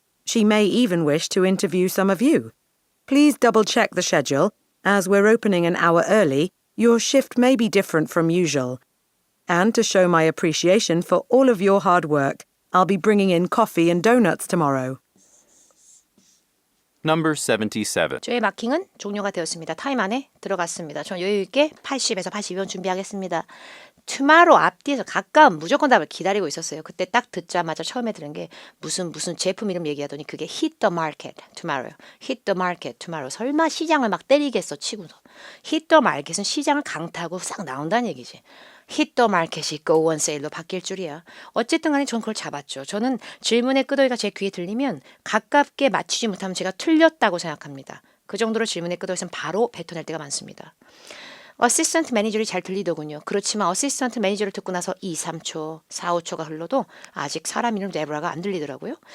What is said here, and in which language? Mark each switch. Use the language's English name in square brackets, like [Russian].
[English] She may even wish to interview some of you. Please double-check the schedule. As we're opening an hour early, your shift may be different from usual. And to show my appreciation for all of your hard work, I'll be bringing in coffee and donuts tomorrow. Number 77. [Korean] 저의 마킹은 종료가 되었습니다. 타임 안에 들어갔습니다. 전 여유 있게 80에서 82번 준비하겠습니다. tomorrow 앞뒤에서 가까운 무조건 답을 기다리고 있었어요. 그때 딱 듣자마자 처음에 들은 게 무슨 제품 이름 얘기하더니 그게 [English] hit the market tomorrow. hit the market tomorrow. [Korean] 설마 시장을 막 때리겠어 치고서. [English] hit the market [Korean] 은 시장을 강타하고 싹 나온다는 얘기지. [English] hit the market [Korean] 이 [English] go on sale [Korean] 로 바뀔 줄이야. 어쨌든 간에 전 그걸 잡았죠. 저는 질문의 끄덕이가 제 귀에 들리면 가깝게 맞추지 못하면 제가 틀렸다고 생각합니다. 그 정도로 질문의 끄덕이는 바로 뱉어낼 때가 많습니다. 어시스턴트 매니저를 잘 들리더군요. 그렇지만 어시스턴트 매니저를 듣고 나서 2, 3초, 4, 5초가 흘러도 아직 사람 이름 데브라가 안 들리더라고요.